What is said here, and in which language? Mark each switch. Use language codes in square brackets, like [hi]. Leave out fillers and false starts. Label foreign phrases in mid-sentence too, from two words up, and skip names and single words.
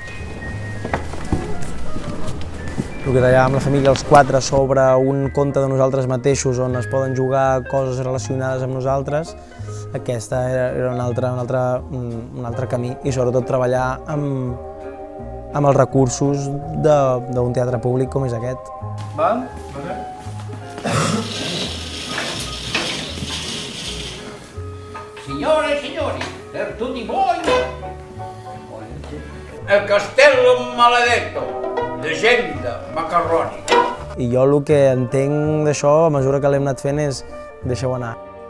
[ca] El que deia amb la família, els 4, sobre un conte de nosaltres mateixos on es poden jugar coses relacionades amb nosaltres, aquesta era un altre camí i sobretot treballar amb els recursos d'un teatre públic com és aquest. Val? Vale. [it] Signore e signori, per tutti voi, el castello maledetto, [ca] llegenda macarrònica. I jo el que entenc d'això, a mesura que l'hem anat fent, és deixeu anar.